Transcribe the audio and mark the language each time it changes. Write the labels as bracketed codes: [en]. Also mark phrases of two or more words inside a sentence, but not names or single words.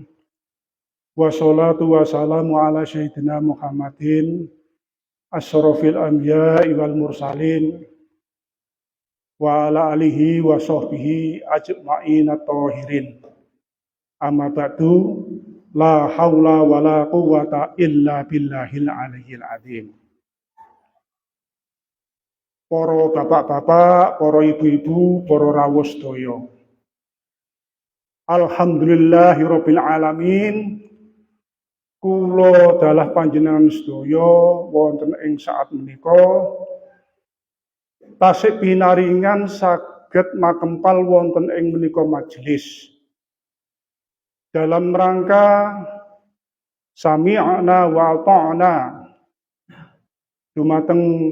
[ar] والصلاة والسلام على سيدنا محمد أشرف الأنبياء والمرسلين وعلى آله وصحبه أجمعين الطاهرين. أما بعد، لا حول ولا قوة إلا بالله العلي العظيم. [jv] Para bapak-bapak, para ibu-ibu, para rawuh sedaya. [ar] الحمد لله رب العالمين. [jv] kula dalah panjenengan sedaya wonten ing saat menika tasih pinaringan saged makempal wonten ing menika majelis [id] dalam rangka [ar] سمعنا وأطعنا [jv] dumateng